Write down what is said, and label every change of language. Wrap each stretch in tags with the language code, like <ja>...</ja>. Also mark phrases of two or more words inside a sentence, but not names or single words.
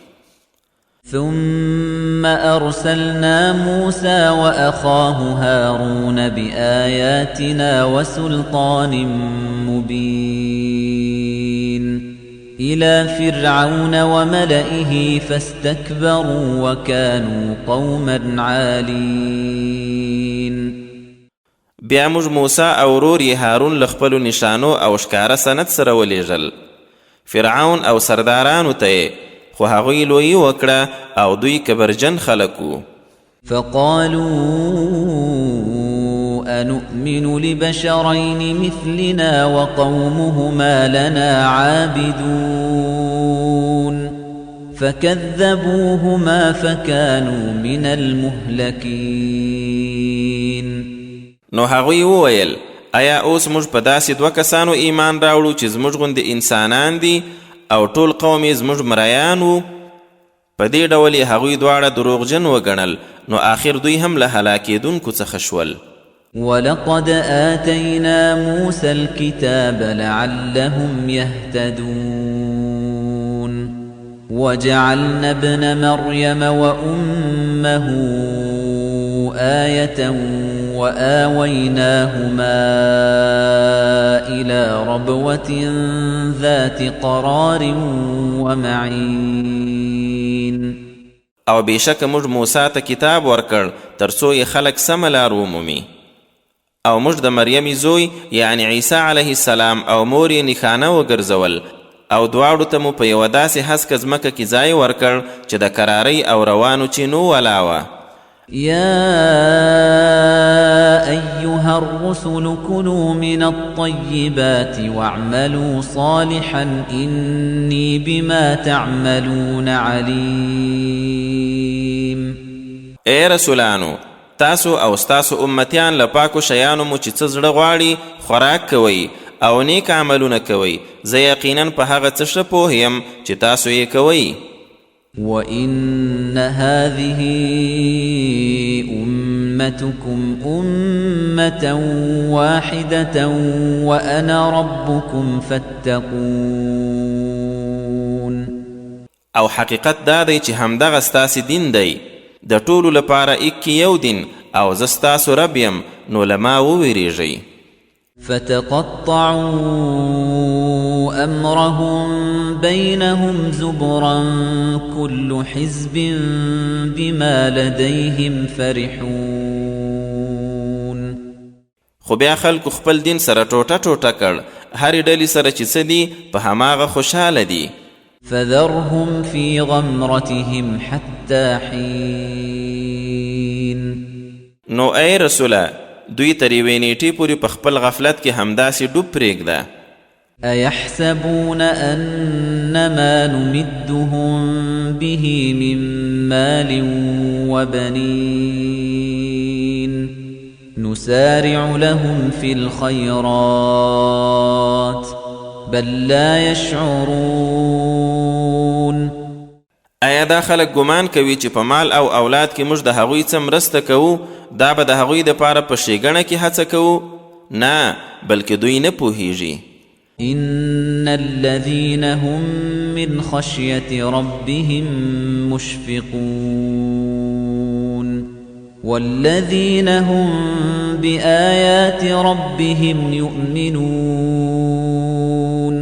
<ar>ثم أرسلنا موسى وأخاه هارون بآياتنا وسلطان مبين إلى فرعون وملئه فاستكبروا وكانوا قوما عالين.</ar> <ps>بیا موږ موسی او ورور یې هارون له خپلو نشانو او ښکاره سند سره ولیږل. فرعون او سردارانو ته خو هغوی لویي وکړه او دوی کبرجن خلک وو.</ps> <ar>فقالوا أنؤمن لبشرين مثلنا وقومهما لنا عابدون فكذبوهما فكانوا من المهلكين.</ar> <ps>نو هغوی وویل آیا اوس موږ په داسې دوه کسانو ایمان راوړو چې زموږ غوندې انسانان دي او ټول قوم یې زموږ مریان وو؟ په دې ډول یې هغوی دواړه دروغجن وګڼل، نو آخر دوی هم له هلاکېدونکو څخه شول.</ps> <ar>ولقد آتينا موسى الكتاب لعلهم يهتدون وجعلنا ابن مريم وأمه آية وآويناهما إلى ربوة ذات قرار ومعين.</ar> <ps>او بېشکه موږ موسی ته کتاب ورکړ تر څو یې خلک سمه لار ومومي، او موږ د مریم زوی یعنی عیسی</ps> <ar>علیه السلام</ar> <ps>او مور یې نښانه وګرځول، او دواړو ته مو په یوه داسې هسکه ځمکه کې ځای ورکړ چې د کرارۍ او روانو چینو ولا وه.</ps> <ar>يا أيها الرسل كلوا من الطيبات واعملوا صالحا إني بما تعملون عليم.</ar> <ps>اے رسولانو، تاسو او ستاسو امتیان له پاکو شیانو مو چې څه زړه غواړي خوراک کوئ او نیک عملونه کوئ، زه یقینا په هغه څه ښه پوه یم چې تاسو یې کوئ.</ps> <ar>وَإِنَّ هَذِهِ أُمَّتُكُمْ أُمَّةً وَاحِدَةً وَأَنَا رَبُّكُمْ فَاتَّقُونَ.</ar> <ps>او حقیقت دا دی چې همدغه ستاسې دین دی، د ټولو لپاره ایک یو دین، او زه ستاسو رب یم، نو له ما وویریږئ.</ps> <ar>فتقطعوا أمرهم بينهم زبرا كل حزب بما لديهم فرحون.</ar> <ps>خو بیا خلکو خپل دین سره ټوټه ټوټه کړ، هرې ډلې سره چې څه دي په هماغه خوشحاله دي.</ps> <ar>فذرهم في غمرتهم حتى حين.</ar> <ps>نو ای رسوله، دوی تر یوې نیټې پورې په خپل غفلت کې همداسې ډوب پرېږده.</ps> <ar>أيحسبون أنما نمدهم به من مال وبنين نسارع لهم في الخيرات بل لا يشعرون.</ar> <ps>آیا دا خلک ګمان کوي چې په مال او اولاد کې موږ د هغوی څه مرسته کوو، دا به د هغوی دپاره په ښېګڼه کې هڅه کوو؟ نه، بلکې دوی نه پوهیږي.</ps> <ar>إن الذين هم من خشية ربهم مشفقون والذين هم بآيات ربهم يؤمنون</ar>